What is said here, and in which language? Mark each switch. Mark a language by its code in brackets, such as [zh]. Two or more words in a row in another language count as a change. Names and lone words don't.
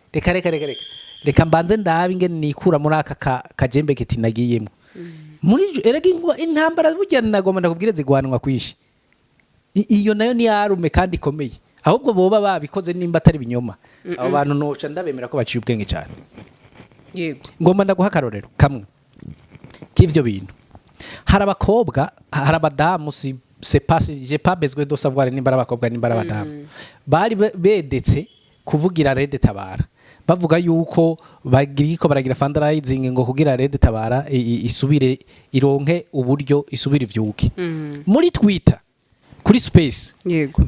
[rn] reka mbanze ndabe ingene nikura muri aka kajembe kiti nagiyemo muri erega intambara bujyana nagomba ndakubwire zigwanwa kwishi iyo nayo ni yarume kandi komeye ahubwo boba babikoze nimba atari binyoma abo bantu noca ndabemera ko baciye ubwenge cyane yego ngomba ndaguha karorero kamwe k'ivyo bintu hari abakobwa hari abadamu [fr] c'est pas j'ai pas besoin de savoir [rn] nimba abakobwa nimba abadamu bari bedetse kuvugira Red Tabara bavuga yuko bagiriko baragira fundraising ngo kugira Red Tabara isubire ironke uburyo isubire ivyuke muri Twitter kuri space yego